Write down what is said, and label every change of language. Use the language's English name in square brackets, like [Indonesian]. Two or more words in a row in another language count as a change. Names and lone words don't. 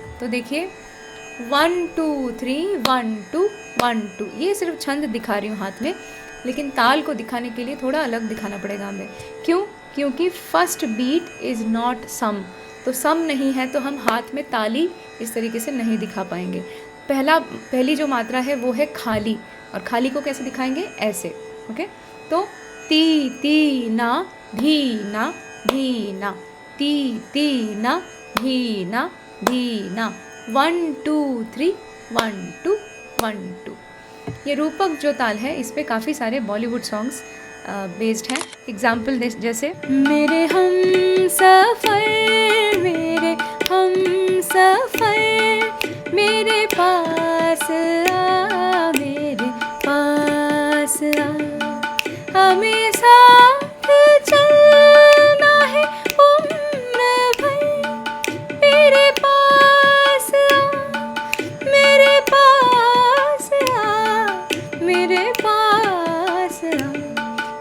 [Hindi] तो देखिए 1 2 3 1 2 1 2, ये सिर्फ छंद दिखा रही हूँ हाथ में, लेकिन ताल को दिखाने के लिए थोड़ा अलग दिखाना पड़ेगा हमें। क्यों? क्योंकि [English] first beat is not [Hindi] सम, तो सम नहीं है तो हम हाथ में ताली इस तरीके से नहीं दिखा पाएंगे। पहली जो मात्रा है वो है खाली, और खाली को कैसे दिखाएंगे? ऐसे। ओके, तो ती ती ना धी ना धी ना, ती ती ना धी ना धी ना, 1 2 3 1 2 1 2। ये रूपक जो ताल है इस पे काफ़ी सारे [English] Bollywood songs based [Hindi] हैं। एग्जाम्पल जैसे मेरे हम सफ़र, मेरे हम सफ़र, मेरे पास आ, मेरे पास आ, हमें साथ चलना है उम्र भर, मेरे पास आ, मेरे पास आ, मेरे पास आ।